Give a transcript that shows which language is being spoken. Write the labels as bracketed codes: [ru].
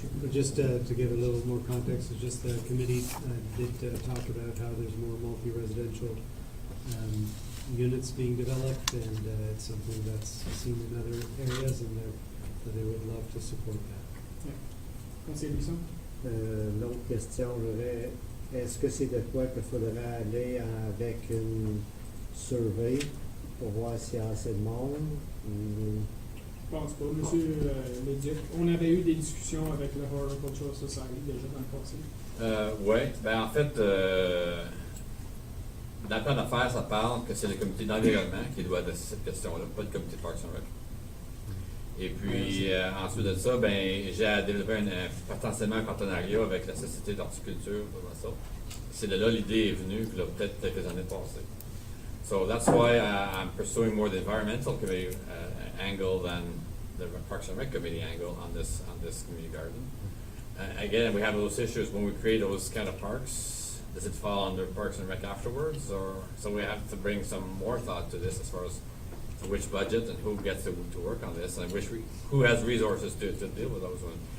[en] Just to give a little more context, it's just the committee did talk about how there's more multi-residential units being developed, and it's something that's seen in other areas, and they would love to support that. Yeah. [fr] Conseiller Bisson? L'autre question, j'aurais, est-ce que c'est de quoi qu'il faudrait aller avec une survey pour voir s'il y a assez de monde? Ou... Je pense pas, Monsieur Leduc. On avait eu des discussions avec le Horticultural Society déjà dans le passé. Oui, ben en fait, dans le plan d'affaires, ça parle que c'est le comité d'environnement qui doit adresser cette question-là, pas le comité de Parks and Rec. Et puis, ensuite de ça, ben, j'ai développé potentiellement un partenariat avec la Société d'horticulture. C'est de là l'idée est venue, peut-être quelques années passées. [en] So that's why I'm pursuing more the environmental committee angle than the Parks and Rec committee angle on this community garden. Again, we have those issues when we create those kind of parks. Does it fall under Parks and Rec afterwards, or so we have to bring some more thought to this as far as which budget and who gets to work on this, and who has resources to deal with those ones.